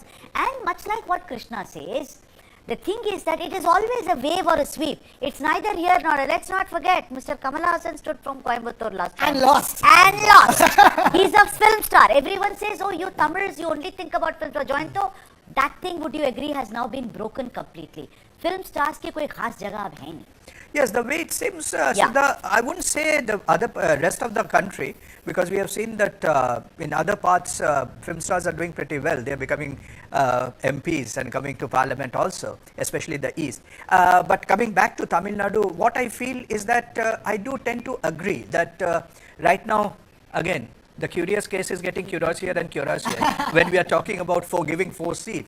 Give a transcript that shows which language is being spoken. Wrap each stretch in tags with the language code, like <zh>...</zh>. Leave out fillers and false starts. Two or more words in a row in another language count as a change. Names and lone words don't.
<en>And much like what Krishna says, the thing is that it is always a wave or a sweep. It's neither here nor there. Let's not forget, Mr. Kamal Hassan stood from Coimbatore last time. And lost. He's a film star. Everyone says, oh, you Tamils, you only think about film star. Jointo, that thing, would you agree, has now been broken completely. Film stars</en> <hi>ki koi khas jagah ab hai nahi.</hi> <en>Yes, the way it seems, Sudha, I wouldn't say the other rest of the country, because we have seen that in other parts, film stars are doing pretty well. They are becoming MPs and coming to parliament also, especially the east. But coming back to Tamil Nadu, what I feel is that I do tend to agree that right now, again, the curious case is getting curiouser and curiouser when we are talking about giving 4 seats.</en>